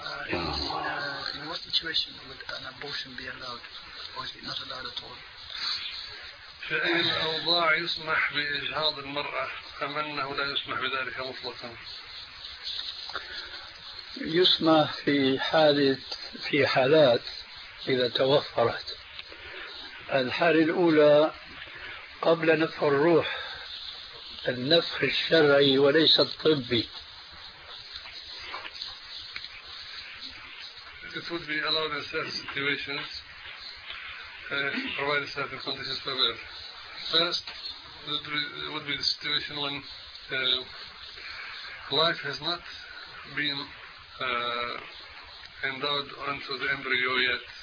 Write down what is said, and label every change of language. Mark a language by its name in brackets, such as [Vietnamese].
[English] In what situation would an abortion be allowed? Or is it not allowed at all? [Arabic] فإن الأوضاع يسمح بإجهاض المرأة أم أنه لا يسمح بذلك مطلقا؟ يسمح في حالة في حالات إذا توفرت. الحالة الأولى قبل نفخ الروح، النفخ الشرعي وليس الطبي. [English] It would be allowed in certain situations, provided certain conditions are met. First, that would be the situation when life has not been endowed onto the embryo yet.